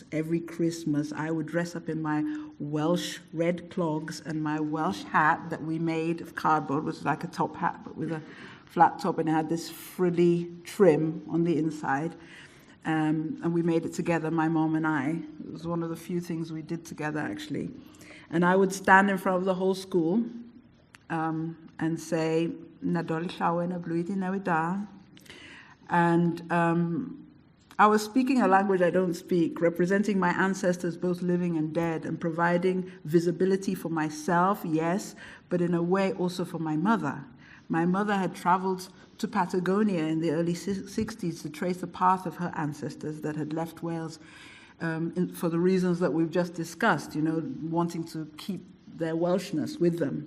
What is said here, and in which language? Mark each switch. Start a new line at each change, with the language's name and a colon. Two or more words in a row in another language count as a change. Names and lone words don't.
English: Every Christmas, I would dress up in my Welsh red clogs and my Welsh hat that we made of cardboard, which was like a top hat, but with a flat top, and it had this frilly trim on the inside. And we made it together, my mom and I. It was one of the few things we did together, actually. And I would stand in front of the whole school and say,
Welsh: Nadol llawen y blwyddyn newydd da.
English: And I was speaking a language I don't speak, representing my ancestors, both living and dead, and providing visibility for myself, yes, but in a way also for my mother. My mother had traveled to Patagonia in the early 60s to trace the path of her ancestors that had left Wales for the reasons that we've just discussed, you know, wanting to keep their Welshness with them.